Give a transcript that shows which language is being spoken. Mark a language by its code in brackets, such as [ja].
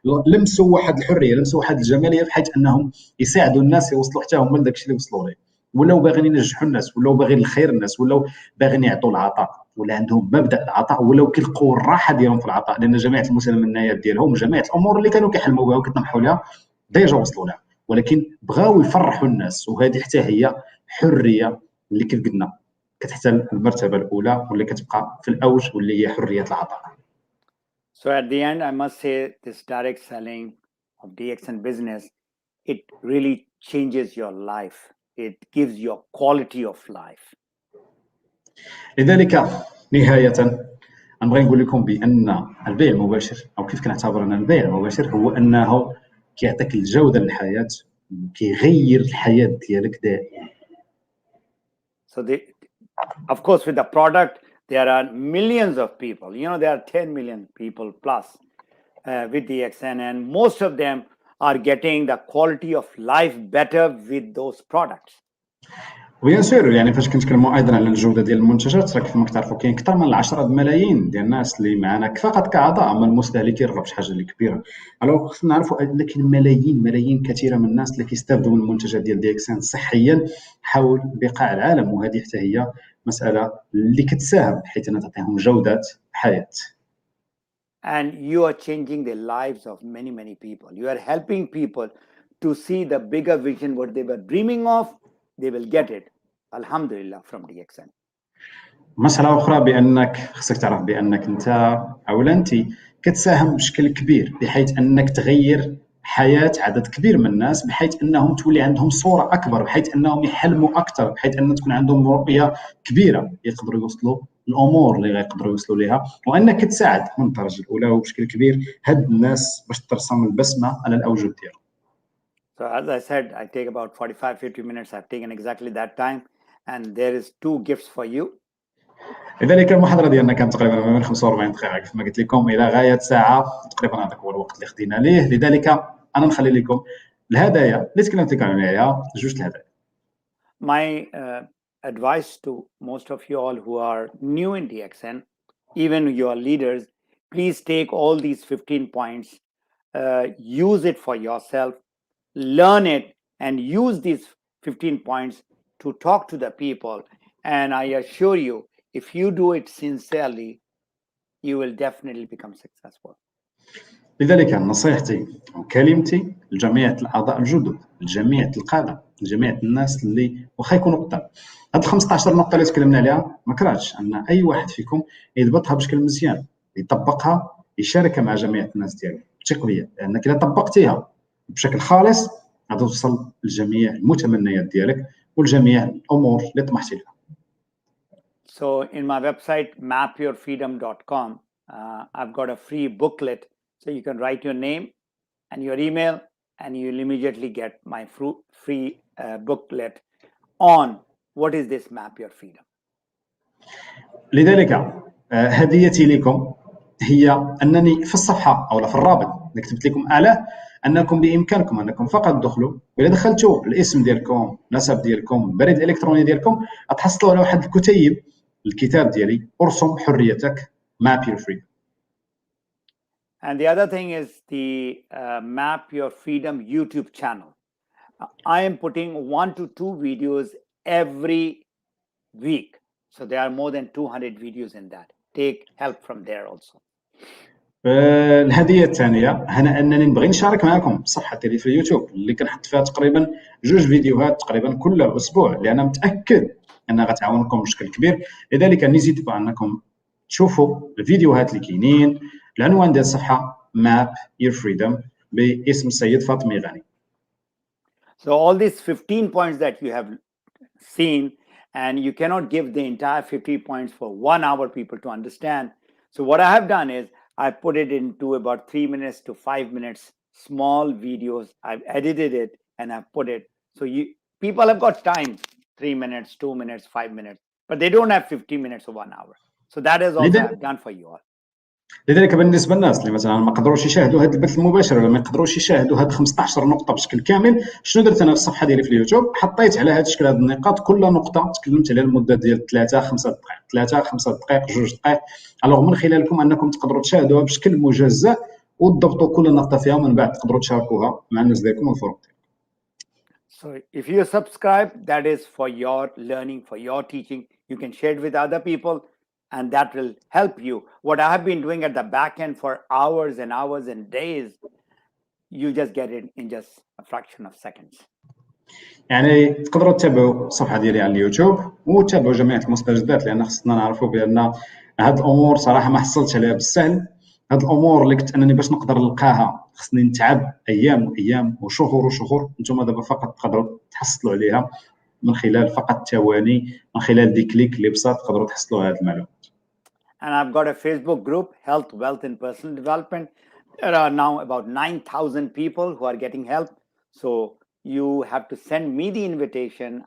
[ar] لمسوا واحد الحريه، لمسوا واحد الجماليه بحيث انهم يساعدوا الناس يوصلوا حتى هما لداكشي اللي وصلوا ليه، ولاو باغيين ينجحوا الناس، ولاو باغيين الخير الناس، ولاو باغيين يعطوا العطاء، ولا عندهم مبدا العطاء، ولاو كيلقوا الراحه ديالهم في العطاء، لان جميع المتمنيات ديالهم جميع الامور اللي كانوا كيحلموا بها وكيطمحوا لها ديجا وصلوا لها، ولكن بغاو يفرحوا الناس، وهذه حتى هي حريه اللي كيف قلنا كتحتل المرتبه الاولى واللي كتبقى في الاوج واللي هي حريه العطاء. [en] So at the end, I must say this direct selling of DXN business, it really changes your life. It gives you a quality of life. [ar] لذلك نهايه نبغي نقول لكم بان البيع المباشر او كيف كنعتبر ان البيع المباشر هو انه كيعطيك الجوده للحياه وكيغير الحياه ديالك دائما. [en] So of course, with the product, there are millions of people. You know, there are 10 million people plus with DXN, and most of them are getting the quality of life better with those products. [fr] وبيان سور [ar] يعني فاش كنتكلموا ايضا على الجوده ديال المنتجات، راه كيف ما كتعرفوا كاين اكثر من 10 ملايين ديال الناس اللي معنا فقط كاعضاء، اما المستهلكين راه شي حاجه اللي كبيره. الوغ خصنا نعرفوا ان كاين ملايين كثيره من الناس اللي كيستافدوا من المنتجات ديال DXN صحيا حول بقاع العالم، وهذه حتى هي مساله اللي كتساهم حيث انها تعطيهم جوده حياه. [en] And you are changing the lives of many people. You are helping people to see the bigger vision, what they were dreaming of, they will get it. Alhamdulillah from DXN. [ar] مسألة أخرى بأنك خصك تعرف بأنك أنت أو أنت كتساهم بشكل كبير بحيث أنك تغير حياة عدد كبير من الناس، بحيث أنهم تولي عندهم صورة أكبر، بحيث أنهم يحلموا أكثر، بحيث أن تكون عندهم رؤية كبيرة يقدروا يوصلوا الأمور اللي غيقدروا يوصلوا لها، وأنك تساعد من الدرجة الأولى وبشكل كبير هاد الناس باش ترسم البسمة على الأوجه ديالهم. [en] So as I said, I take about 45-50 minutes. I've taken exactly that time, and there is 2 gifts for you. [ar] لذلك المحاضرة ديالنا كانت تقريبا ما بين 45 دقيقة كما قلت لكم إلى غاية ساعة تقريبا، هذاك هو الوقت اللي خدينا ليه، لذلك أنا نخلي لكم الهدايا اللي تكلمت لكم عليها، جوج الهدايا. [en] My advice to most of you all who are new in DXN, even your leaders, please take all these 15 points, use it for yourself, learn it, and use these 15 points to talk to the people. And I assure you, if you do it sincerely, you will definitely become successful. [ar] لذلك نصيحتي وكلمتي لجميع الأعضاء الجدد، لجميع القادة، لجميع الناس اللي واخا يكونوا قدام، هاد 15 نقطة اللي تكلمنا عليها ما كرهتش أن أي واحد فيكم يضبطها بشكل مزيان، يطبقها، يشاركها مع جميع الناس ديالو، ثق بيا لأنك إذا طبقتيها بشكل خالص غادي توصل لجميع المتمنيات ديالك ولجميع الأمور اللي طمحتي لها. [en] So in my website mapyourfreedom.com, I've got a free booklet, so you can write your name and your email, and you'll immediately get my free booklet on what is this Map Your Freedom. [ar] لذلك هديتي لكم هي أنني في الصفحة أو في الرابط اللي كتبت لكم أعلاه أنكم بإمكانكم أنكم فقط تدخلوا، وإذا دخلتوا الاسم ديالكم، النسب ديالكم، البريد الإلكتروني ديالكم، غتحصلوا على واحد الكتاب ديالي أرسم حريتك Map Your Freedom. [en] And the other thing is the Map Your Freedom YouTube channel. I am putting 1 to 2 videos every week. So there are more than 200 videos in that. Take help from there also. [ar] الهدية الثانية هنا أنني نبغي نشارك معكم صفحة ديالي في اليوتيوب اللي كنحط فيها تقريبا 2 فيديوهات تقريبا كل أسبوع، لأن متأكد انها غتعاونكم بشكل كبير. لذلك نزيد انكم تشوفوا الفيديوهات اللي كاينين. العنوان ديال الصفحه ماب يور فريدم باسم السيد فاطمي غاني. [en] So all these 15 points that you have seen, and you cannot give the entire 50 points for 1 hour people to understand. So what I have done is I put it into about 3 minutes to 5 minutes small videos. I've edited it and I've put it. So people have got time, 3 minutes, 2 minutes, 5 minutes, but they don't have 50 minutes or 1 hour. So that is also I've done for you all. [ar] لذلك بالنسبه للناس اللي مثلا ما قدروش يشاهدوا هذا البث المباشر ولا ما يقدروش يشاهدوا هاد 15 نقطه بشكل كامل، شنو درت انا في الصفحه ديالي في اليوتيوب؟ حطيت على هذا الشكل هاد النقاط، كل نقطه تكلمت عليها لمده ديال 3 5 دقائق 3 5 دقائق 2 دقائق. الوغ من خلالكم انكم تقدروا تشاهدوها بشكل مجزأ وتضبطوا كل نقطه فيها، ومن بعد تقدروا تشاركوها مع الناس ديالكم والفرق. [en] So if you subscribe, that is for your learning, for your teaching. You can share it with other people, and that will help you. What I have been doing at the back end for hours and hours and days, you just get it in just a fraction of seconds. [ar] يعني تقدروا تتابعوا الصفحه ديالي على اليوتيوب وتتابعوا جميع المستجدات، لان خصنا نعرفوا بان هاد الامور صراحه ما حصلتش عليها بالسهل. هاد الامور اللي كنت انني باش نقدر نلقاها خصني نتعب ايام وايام وشهور وشهور. نتوما دابا فقط تقدروا تحصلوا عليها من خلال فقط ثواني، من خلال دي كليك اللي بساط تقدروا تحصلوا على هاد المعلومات. [en] And I've got a Facebook group, Health, Wealth and Personal Development. There are now about 9,000 people who are getting help. So you have to send me the invitation.